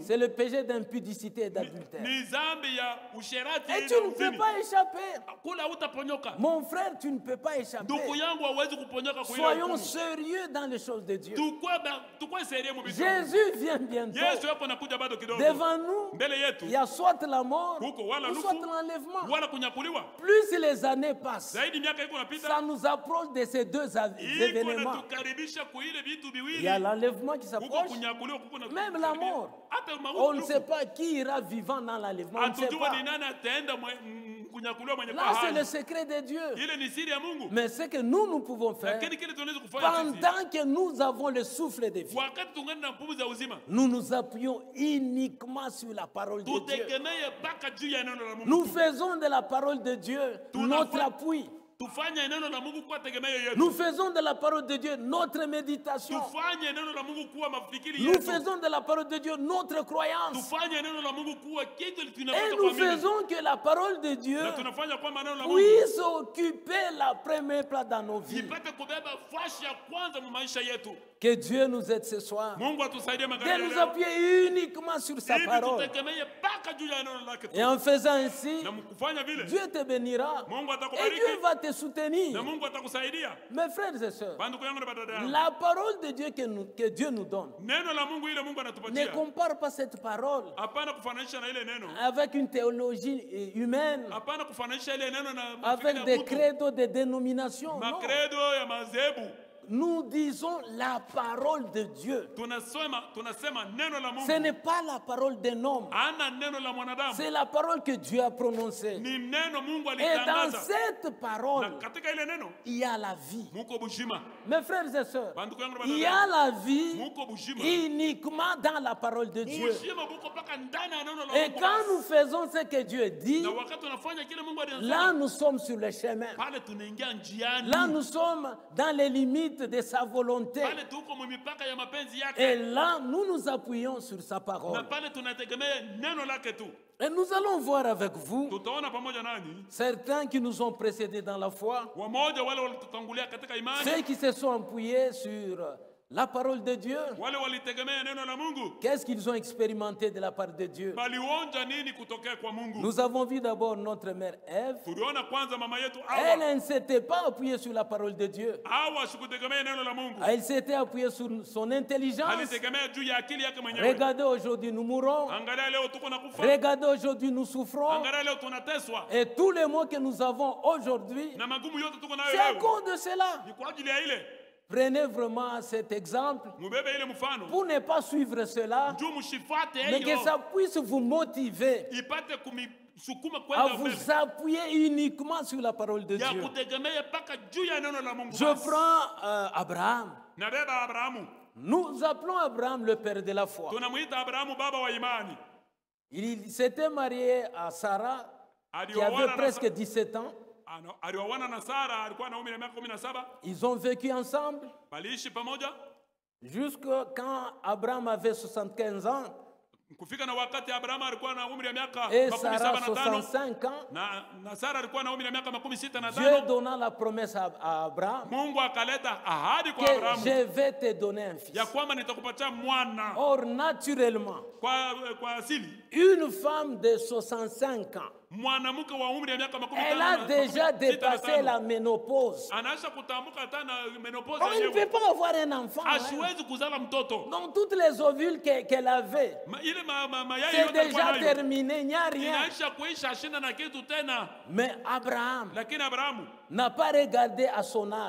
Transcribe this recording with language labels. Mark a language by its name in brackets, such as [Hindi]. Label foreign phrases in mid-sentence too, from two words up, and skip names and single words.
[French] c'est le péché d'impudicité et d'adultère. [Swahili] Ni dhambi ya usherati [French] Et [Swahili] na [French] tu ne peux [Swahili] uzini. [French] pas échapper. [Swahili] Kula hutaponyoka. [French] Mon frère, tu ne peux pas échapper. [Swahili] Ndugu yangu hawezi kuponyoka kwa ile [French] Soyons [Swahili] hukumu. [French] sérieux dans les choses de Dieu. [Swahili] Tukue serie mu vitu. [French] Jésus vient bientôt. [Swahili] Yesu hapo anakuja bado kidogo. [French] Devant nous, [Swahili] Mbele yetu. [French] il y a soit la mort, [Swahili] Huko wala [French] ou [Swahili] lufu, [French] soit l'enlèvement. [Swahili] wala kunyakuliwa. [French] Plus les années passent, [Swahili] Zaidi miaka iko [French] ça [Swahili] napita. [French] nous approche de ces deux [Swahili] Iko [French] événements. [Swahili] natukaribisha kwa ile vitu [French] Il [Swahili] viwili. [French] y a l'enlèvement qui [Swahili] Huko [French] s'approche, [Swahili] kunyakuliwa kuko na [French] même la mort. [Swahili] Hata [French] On ne [Swahili] mauti. [French] sait pas qui ira vivant dans l'enlèvement. On ne sait [Swahili] Hatujua [French] pas. [Swahili] ni nani ataenda kunyakuliwa mwenye [French] Là, c'est le secret de Dieu. [Swahili] Ile ni siri ya Mungu. [French] Mais ce que nous pouvons faire, [Swahili] Lakini kile tunaweza kufanya sisi. [French] pendant que nous avons le souffle de vie, [Swahili] Wakati tungana na pumzi ya uzima. [French] nous nous appuyons uniquement sur la parole de Dieu. [Swahili] Tutegemee mpaka juu ya neno la Mungu. [French] Nous faisons de la parole de Dieu notre appui. [Swahili] Tufanye neno la Mungu kuwa tegemeo yetu. [French] Nous faisons de la parole de Dieu notre méditation. [Swahili] Tufanye neno la Mungu kuwa mafikiri [French] Nous [Swahili] yetu. [French] faisons de la parole de Dieu notre croyance. [Swahili] Tufanye neno la Mungu kuwa kitu [French] Et [Swahili] tunapata [French] nous [Swahili] kuamini. [French] faisons que la parole de Dieu [Swahili] Na tunafanya kwamba neno la Mungu [French] puisse occuper la première place dans nos vies. [Swahili] ipate kubeba fashi ya kwanza mu maisha yetu. [French] Que Dieu nous aide ce soir [Swahili] Mungu atusaidie [French] de [Swahili] magharibi [French] nous [Swahili] leo. [French] appuyer uniquement sur sa [Swahili] Hivi [French] parole. [Swahili] tutegemee mpaka juu ya neno lake tu. [French] Et en faisant ainsi, [Swahili] Na mkufanya vile [French] Dieu te bénira [Swahili] Mungu [French] et [Swahili] atakubariki [French] Dieu va te [Swahili] na [French] soutenir. [Swahili] Mungu atakusaidia. [French] Mes frères et sœurs, [Swahili] Bandugu yangu na badada yangu. [French] la parole de Dieu que Dieu nous donne, [Swahili] Neno la Mungu ile Mungu [French] ne [Swahili] anatupatia. [French] compare pas cette parole [Swahili] Hapana kufananisha na ile neno. [French] avec une théologie humaine, [Swahili] Hapana kufananisha ile neno na [French] avec [Swahili] mafikiri [French] des [Swahili] ya mtu. [French] credos, des dénominations. Non. [Swahili] Makredo ya madhehebu. [French] Nous disons la parole de Dieu. [Swahili] Tunasema neno la [French] Ce [Swahili] Mungu. [French] n'est pas la parole d'un homme, [Swahili] Ana neno la mwanadamu. [French] c'est la parole que Dieu a prononcée. [Swahili] Ni neno Mungu [French] Et dans [Swahili] alitangaza. [French] cette [Swahili] Na [French] parole, [Swahili] katika ile neno [French] il y a la vie. [Swahili] muko bushima. [French] Mes frères et sœurs, [Swahili] Bandugu yangu na [French] il y [Swahili] badada [French] a [Swahili] yangu. [French] la vie [Swahili] Muko bushima. [French] uniquement dans la parole de Dieu. [Swahili] Bushima buko paka ndani ya neno la [French] Et [Swahili] Mungu. [French] quand nous faisons ce que Dieu dit, [Swahili] Na wakati tunafanya kile Mungu [French] là [Swahili] alisema, [French] nous sommes sur le chemin. [Swahili] pale tunaingia njiani. [French] Là nous sommes dans les limites de sa volonté. [Swahili] Pale tuko mu mipaka ya mapenzi yake. [French] Et là nous nous appuyons sur sa [Swahili] Na [French] parole. [Swahili] pale tunategemea neno lake tu. [French] Et nous allons voir avec vous [Swahili] Tutaona pamoja nani? [French] certains qui nous ont précédés dans la foi, [Swahili] Wamoja wale walitutangulia katika imani. [French] ceux qui se sont appuyés sur la parole de Dieu. [Swahili] Wale walitegemea neno la Mungu. [French] Qu'est-ce qu'ils ont expérimenté de la part de Dieu? [Swahili] Balionja nini kutokea kwa Mungu? [French] Nous avons vu d'abord notre mère Ève. [Swahili] Tuliona kwanza mama yetu [French] Elle [Swahili] Hawa. [French] ne s'était pas appuyée sur la parole de Dieu. [Swahili] Hawa sikutegemea neno la Mungu. [French] Elle s'était appuyée sur son intelligence. [Swahili] Alitegemea juu ya akili yake mwenyewe. [French] Regardez, aujourd'hui nous mourons. [Swahili] Angalia leo tuko na kufa. [French] Regardez, aujourd'hui nous souffrons. [Swahili] Angalia leo tunateswa. [French] Et tous les maux que nous avons aujourd'hui, [Swahili] Na magumu yote tuko nayo [French] c'est à [Swahili] leo. [French] cause de cela. [Swahili] Ni kwa ajili ya ile. [French] Prenez vraiment cet exemple [Swahili] Mubebe ile mfano. [French] pour ne pas suivre cela, [Swahili] Juu mshifate [French] mais que [Swahili] hiyo. [French] ça puisse vous motiver [Swahili] Ipate kumisukuma [French] à [Swahili] kwenda mbele. [French] vous appuyer uniquement sur la parole de [Swahili] Ya [French] Dieu. [Swahili] kutegemea paka juu ya neno la Mungu. [French] Je [Swahili] basi. [French] prends Abraham. [Swahili] Na beba Abrahamu. [French] Nous appelons Abraham le père de la foi. [Swahili] Tunamuita Abrahamu baba wa imani. [French] Il s'était marié à Sarah, qui avait [Swahili] Alioana [French] presque 17 ans. [Swahili] alioana na Sara alikuwa na umri wa miaka 17. [French] Ils ont vécu ensemble [Swahili] Waliishi pamoja [French] jusqu'à quand Abraham avait 75 ans. [Swahili] Kufika na wakati Abrahamu alikuwa na umri wa miaka [French] et [Swahili] 75 [French] Sarah 65 ans, [Swahili] na Sara alikuwa na umri wa miaka 65. [French] Dieu donna la promesse à Abraham [Swahili] Mungu akaleta ahadi kwa [French] que [Swahili] Abrahamu [French] je vais te donner un fils. [Swahili] ya kwamba nitakupatia mwana. [French] Or, naturellement, [Swahili] Kwa asili [French] une femme de 65 ans, [Swahili] mwanamke wa umri wa miaka 65 [French] elle a déjà dépassé la ménopause. [Swahili] anaanza kutamka hata na menopause [French] On ne [Swahili] yenyewe. [French] peut pas avoir un enfant. Hein. [Swahili] Asiwezi kuzala mtoto. [French] Donc, toutes les ovules qu'elle avait, [Swahili] Ile mayai [French] c'est [Swahili] yote alikuwa [French] déjà [Swahili] nayo [French] terminé, il n'y a rien. [Swahili] inaisha kuisha, ashinda na kitu tena. [French] Mais Abraham [Swahili] Lakini Abrahamu [French] n'a pas regardé à son âge,